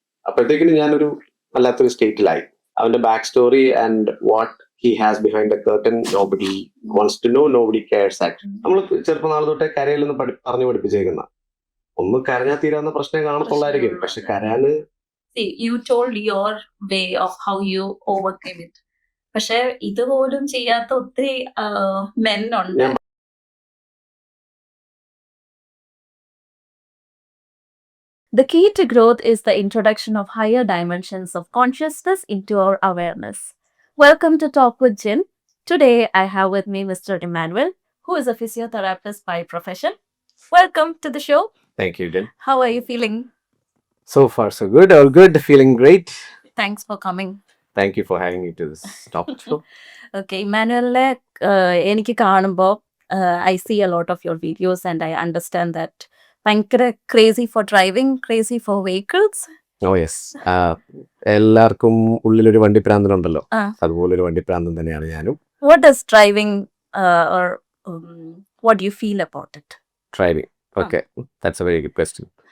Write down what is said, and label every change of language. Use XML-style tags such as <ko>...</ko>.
<ml>അപ്പോഴത്തേക്കിനും ഞാനൊരു വല്ലാത്തൊരു സ്റ്റേറ്റിലായി. അവന്റെ</ml> <en>Back story and what he has behind the curtain nobody wants to know, nobody cares actually.</en> <ml>നമ്മൾ ചെറുപ്പനാൾ തൊട്ടേ കരയിലൊന്ന് പറഞ്ഞു പഠിപ്പിച്ചേക്കുന്ന ഒന്ന് കരഞ്ഞാൽ തീരാവുന്ന പ്രശ്നം കാണത്തുള്ളായിരിക്കും, പക്ഷെ കരയാന്</ml> <en>you told your way of how you overcame it.</en> <ml>പക്ഷെ ഇതുപോലും ചെയ്യാത്ത ഒത്തിരി men ഉണ്ട്.</ml> <en>The key to growth is the introduction of higher dimensions of consciousness into our awareness. Welcome to Talk with Jin. Today I have with me Mr. Emmanuel, who is a physiotherapist by profession. Welcome to the show. Thank you, Jin. How are you feeling? So far so good. All good. Feeling great. Thanks for coming. Thank you for having me to this talk show. Okay, Emmanuel,</en> <ml>എനിക്ക് കാണുമ്പോൾ</ml> <en>I see a lot of your videos and I understand that ഭയങ്കര crazy for driving, crazy for vehicles. Oh yes.</en> <ml>എല്ലാവർക്കും ഉള്ളിലൊരു വണ്ടിപ്രാന്തനുണ്ടല്ലോ, അതുപോലൊരു വണ്ടിപ്രാന്തൻ തന്നെയാണ് ഞാനും.</ml> <en>What does driving or what do you feel about it? Driving. Okay, that's a very good question.</en>